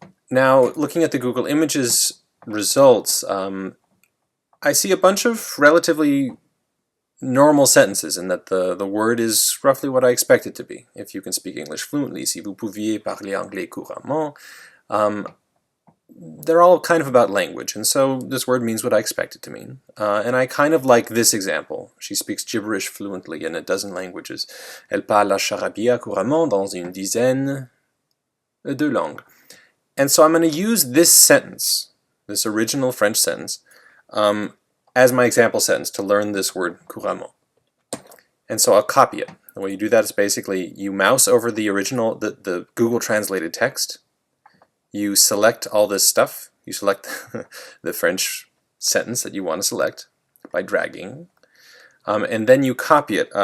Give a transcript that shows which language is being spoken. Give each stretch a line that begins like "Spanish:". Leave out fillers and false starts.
English: Now, looking at the Google Images results, I see a bunch of relatively normal sentences in that the word is roughly what I expect it to be. If you can speak English fluently,
French: si vous pouviez parler anglais couramment,
English: they're all kind of about language, and so this word means what I expect it to mean. And I kind of like this example. She speaks gibberish fluently in a dozen languages.
French: Elle parle la charabia couramment dans une dizaine de langues.
English: And so I'm going to use this sentence, this original French sentence, as my example sentence to learn this word couramment. And so I'll copy it. The way you do that is basically you mouse over the original, the Google translated text, you select all this stuff, you select the French sentence that you want to select by dragging, and then you copy it.